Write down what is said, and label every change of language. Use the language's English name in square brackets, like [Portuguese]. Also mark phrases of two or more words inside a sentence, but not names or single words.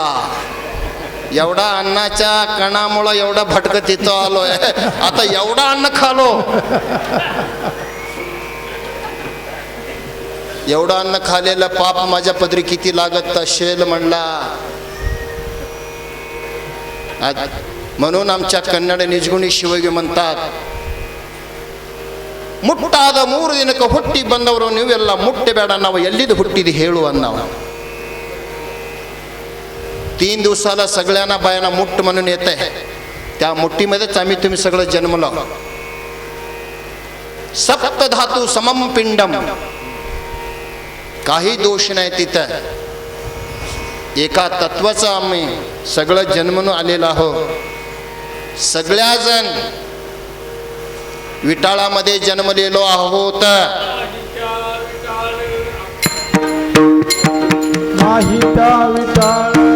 [Marathi] एवढा अन्नाच्या कणामुळं एवढा भटकत इथं आलोय, आता एवढा अन्न खालो, एवढं अन्न खालेलं पाप माझ्या पदरी किती लागत असेल म्हणला. म्हणून आमच्या कन्नड निजगुणी शिवगी म्हणतात, [Kannada] ಮುಟ್ಟಾದ 3 ದಿನಕ್ಕೆ ಹುಟ್ಟಿ ಬಂದವರು ನೀವೆಲ್ಲ ಮುಟ್ಟಬೇಡ, ನಾವು ಎಲ್ಲಿದ್ದು ಹುಟ್ಟಿದ್ದು ಹೇಳು ಅನ್ನವ. [Marathi] 3 दिवसाला सगळ्यांना बायांना मुठ म्हणून येत आहे. त्या मुठीमध्येच आम्ही तुम्ही सगळं जन्मलो. [Sanskrit] सप्त धातू समम पिंडम, [Marathi] काही दोष नाही तिथं. एका तत्वाचं आम्ही सगळं जन्मून आलेलो आहोत. सगळ्याजण विटाळामध्ये जन्मलेलो आहोत. माहिता विटाळ